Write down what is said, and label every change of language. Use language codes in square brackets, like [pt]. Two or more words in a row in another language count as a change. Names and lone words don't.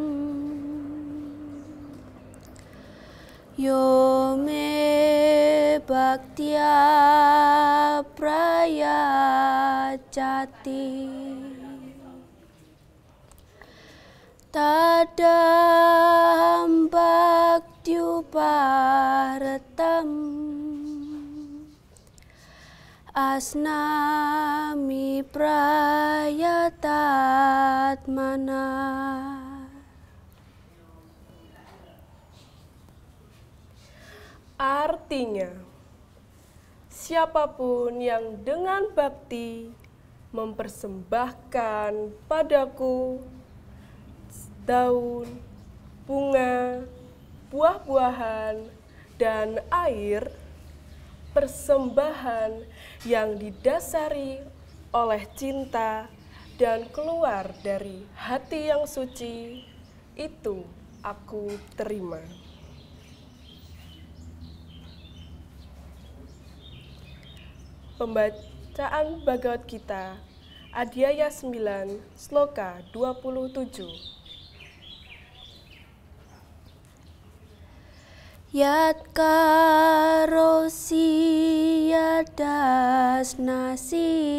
[sa] yo me bhaktya prayachati tadam bhaktyuparatam asnami prayatatmana. [id] Artinya, siapapun yang dengan bakti mempersembahkan padaku daun, bunga, buah-buahan, dan air, persembahan yang didasari oleh cinta dan keluar dari hati yang suci, itu aku terima. Pembacaan Bhagavad Gita, Adhyaya 9, Sloka 27. [sa] Yat karosi yadas nasi